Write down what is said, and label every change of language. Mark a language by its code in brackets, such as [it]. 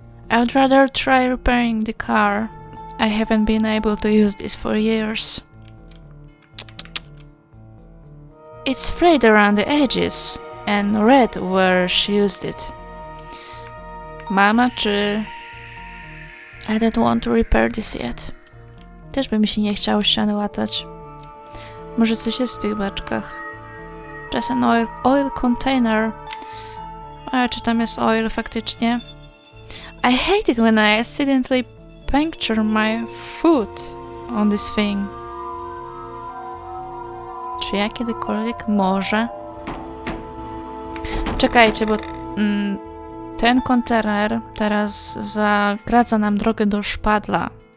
[en] I would rather try repairing the car. I haven't been able to use this for years. It's frayed around the edges and red where she used it. [pl] Mama czy... [en] I don't want to repair this yet. [pl] Też by mi się nie chciało ściany łatać. Może coś jest w tych beczkach. [en] Just an oil container. [pl] A czy tam jest oil faktycznie? [en] I hate it when I accidentally puncture my foot on this thing. [pl] Czy ja kiedykolwiek może? Czekajcie, bo ten kontener teraz zagradza nam drogę do szpadla.